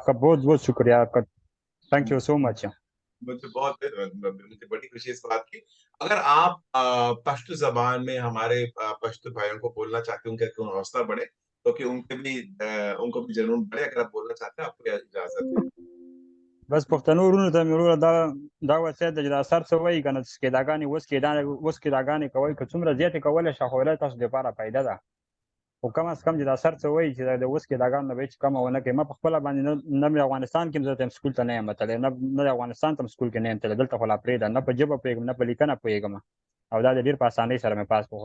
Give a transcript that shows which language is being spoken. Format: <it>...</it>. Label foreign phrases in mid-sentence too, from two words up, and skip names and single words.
<ur>آپ کا بہت بہت شکریہ آپ کا,</ur> <en>thank you so much.</en> <ur>مجھے بڑی خوشی ہے اس بات کی. اگر آپ پشتو زبان میں ہمارے پشتو بھائیوں کو بولنا چاہتے ہیں، ان کا حوصلہ بڑھے، تو کہ ان کو بھی جنون بڑھے، اگر آپ بولنا چاہتے ہیں، آپ کو اجازت ہے.</ur> <ps>بس پښتنو ورونو ته مې وروره دا وصیت دی چې دا سر څه وایي که نه، اوس کیداګانې کوئ، که څومره زیاتې کولی شئ خو ولې تاسو دپاره فایده ده. خو کم از کم چې دا سر څه وایي چې د اوس کیداګانو نه به هېڅ کمه ونه کړي. ما په خپله باندې نه مې افغانستان کې زه ته سکول ته نه یم تللی، نه د افغانستان ته سکول کې نه یم تللی، دلته خو لا پرېږده، نه په ژبه پوهېږم نه په لیکنه پوهېږم، او دا د ډېر په اسانۍ سره مې پاس کړو.</ps>